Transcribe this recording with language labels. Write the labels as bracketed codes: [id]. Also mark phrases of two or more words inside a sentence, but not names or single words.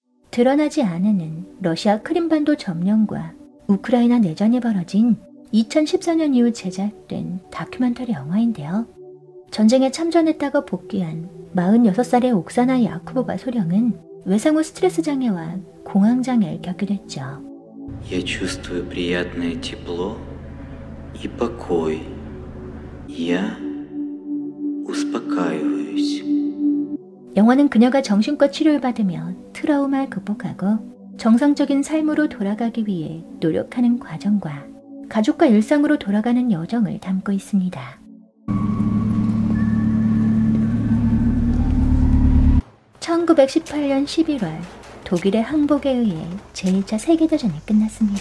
[ko] 드러나지 않은 러시아 크림반도 점령과 우크라이나 내전이 벌어진 2014년 이후 제작된 다큐멘터리 영화인데요. 전쟁에 참전했다가 복귀한 46살의 옥사나 야쿠보바 소령은 외상 후 스트레스 장애와 공황 장애를 겪게 됐죠. [ru] Я чувствую приятное тепло и покой. Я успокаиваюсь. [ko] 영화는 그녀가 정신과 치료를 받으며 트라우마를 극복하고 정상적인 삶으로 돌아가기 위해 노력하는 과정과 가족과 일상으로 돌아가는 여정을 담고 있습니다. (1918년 11월) 독일의 항복에 의해 제1차 세계대전이 끝났습니다.